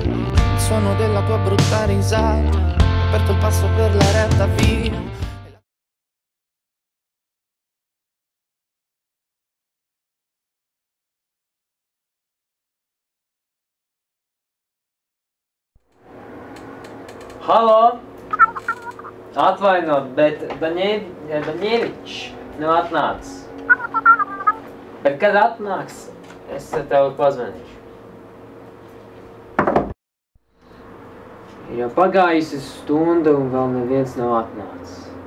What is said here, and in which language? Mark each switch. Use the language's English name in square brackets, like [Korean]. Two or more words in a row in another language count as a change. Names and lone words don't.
[Italian] Il suono della tua brutta risata. Ho aperto il passo per la retta via. [Latvian] Halo! Atvaino, bet Daņēvičs nav atnācis. Bet kad atnāks, es tev pazvanīšu. Ir jau pagājusi stunda un vēl neviens nav atnācis.